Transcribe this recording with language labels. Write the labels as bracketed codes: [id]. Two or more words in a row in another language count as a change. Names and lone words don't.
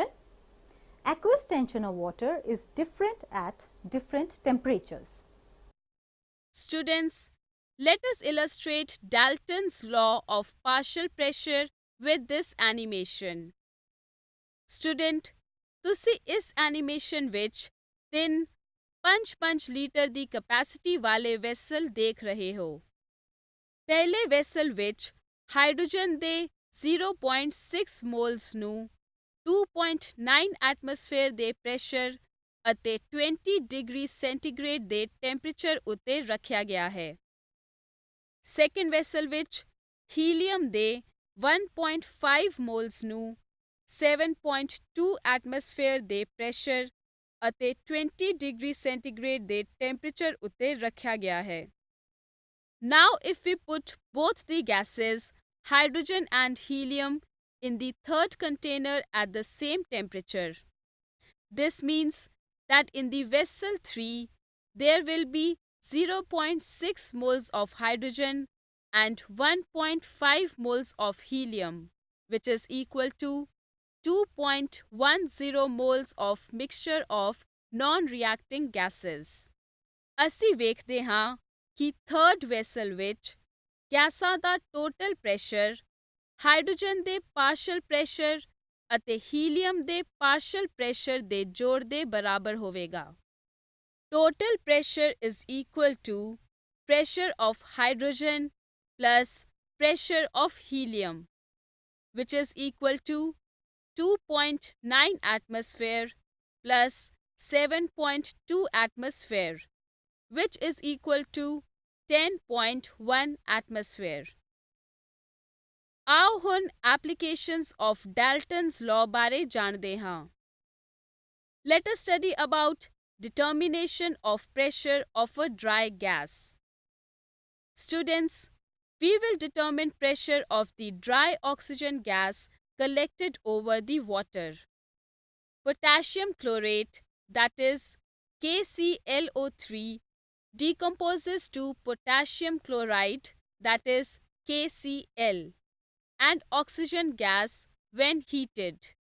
[en] Aqueous tension of water is different at different temperatures. Students, let us illustrate Dalton's law of partial pressure with this animation. Student, [pa] ਤੁਸੀਂ ਇਸ ਐਨੀਮੇਸ਼ਨ ਵਿੱਚ 3.5 ਲੀਟਰ ਦੀ ਕਪੈਸਿਟੀ ਵਾਲੇ ਵੈਸਲ ਦੇਖ ਰਹੇ ਹੋ। ਪਹਿਲੇ ਵੈਸਲ ਵਿੱਚ ਹਾਈਡਰੋਜਨ ਦੇ 0.6 ਮੋਲਸ ਨੂੰ 2.9 ਐਟਮੋਸਫੇਅਰ ਦੇ ਪ੍ਰੈਸ਼ਰ ਅਤੇ 20 [en] degree centigrade [pa] ਦੇ ਟੈਂਪਰੇਚਰ ਉੱਤੇ ਰੱਖਿਆ ਗਿਆ ਹੈ। [en] second vessel [pa] ਵਿੱਚ ਹੀਲੀਅਮ ਦੇ 1.5 ਮੋਲਸ ਨੂੰ 7.2 ਐਟਮੋਸਫੇਅਰ ਦੇ ਪ੍ਰੈਸ਼ਰ ਅਤੇ 20 [en] degree centigrade [pa] ਦੇ ਟੈਂਪਰੇਚਰ ਉੱਤੇ ਰੱਖਿਆ ਗਿਆ ਹੈ। [en] Now if we put both the gases, hydrogen and helium, in the third container at the same temperature, this means that in the vessel 3 there will be 0.6 moles of hydrogen and 1.5 moles of helium, which is equal to 2.10 moles of mixture of non-reacting gases. [pa] ਅਸੀਂ ਵੇਖਦੇ ਹਾਂ ਕਿ [en] third vessel [pa] ਵਿੱਚ ਗੈਸਾਂ ਦਾ [en] total pressure [pa] ਹਾਈਡਰੋਜਨ ਦੇ [en] partial pressure [pa] ਅਤੇ ਹੀਲੀਅਮ ਦੇ [en] partial pressure [pa] ਦੇ ਜੋੜ ਦੇ ਬਰਾਬਰ ਹੋਵੇਗਾ। [en] total pressure is equal to pressure of hydrogen plus pressure of helium, which is equal to 2.9 atmosphere plus 7.2 atmosphere, which is equal to 10.1 atmosphere. [pa] ਆਓ ਹੁਣ [en] applications of Dalton's law [pa] ਬਾਰੇ ਜਾਣਦੇ ਹਾਂ. [en] Let us study about determination of pressure of a dry gas. Students, we will determine pressure of the dry oxygen gas collected over the water. Potassium chlorate, that is KClO3, decomposes to potassium chloride, that is KCl, and oxygen gas when heated.